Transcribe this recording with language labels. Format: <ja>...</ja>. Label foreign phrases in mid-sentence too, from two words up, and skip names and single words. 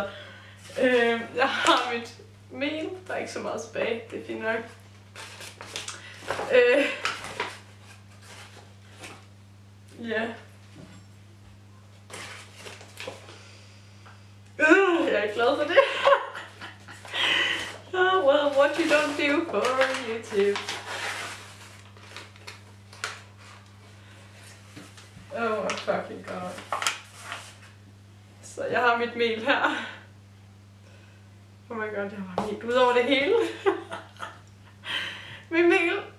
<da>Jeg har mit mel, der er ikke så meget tilbage, det er fint nok. Ja. Jeg er glad for det.</da> <en>Oh, well, what you don't do for YouTube. Oh my fucking god.</en> <da>Så jeg har mit mel her.</da> <en>Oh my god,</en> <da>jeg har helt ud over det hele. Mit mel.</da>